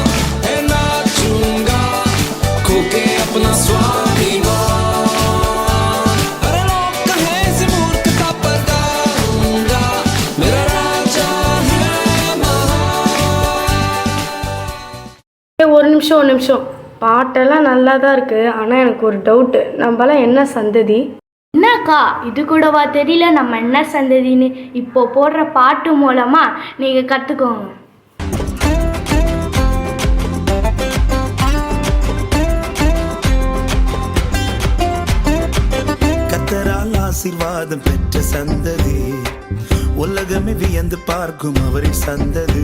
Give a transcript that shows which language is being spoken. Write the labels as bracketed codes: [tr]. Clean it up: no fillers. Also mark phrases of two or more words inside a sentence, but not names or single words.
[hi] नाचूंगा खोके अपना स्वाभिमान. अरे लोग कहे इस मूर्खता पर गाऊंगा, मेरा राजा है महान. [ta] ஒரு நிமிஷம், பாட்டெல்லாம் நல்லா தான் இருக்குது. ஆனால் எனக்கு ஒரு டவுட்டு, நம்மளாம் என்ன சந்ததி? என்னக்கா, இது கூடவா தெரியல நம்ம என்ன சந்ததின்னு? இப்போ போடுற பாட்டு மூலமாக நீங்கள் கற்றுக்கோங்க. கர்த்தரால் ஆசீர்வாதம் பெற்ற சந்ததி, உலகமே வியந்து பார்க்கும் அவரின் சந்ததி.